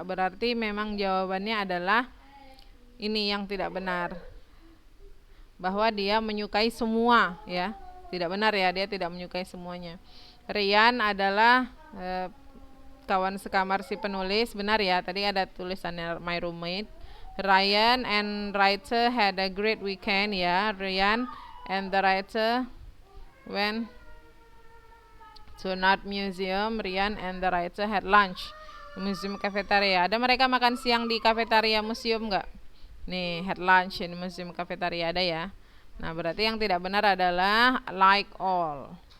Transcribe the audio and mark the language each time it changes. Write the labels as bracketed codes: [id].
[id] Berarti memang jawabannya adalah ini yang tidak benar. Bahwa dia menyukai semua, ya. Tidak benar ya, dia tidak menyukai semuanya. Ryan adalah kawan sekamar si penulis, benar ya, tadi ada tulisannya [en] my roommate. Ryan and writer had a great weekend ya. Ryan and the writer went to Art Museum. Ryan and the writer had lunch di museum cafeteria. [id] Ada mereka makan siang di kafetaria museum nggak? Nih, [en] had lunch in museum cafeteria [id] ada ya. Nah, berarti yang tidak benar adalah like all.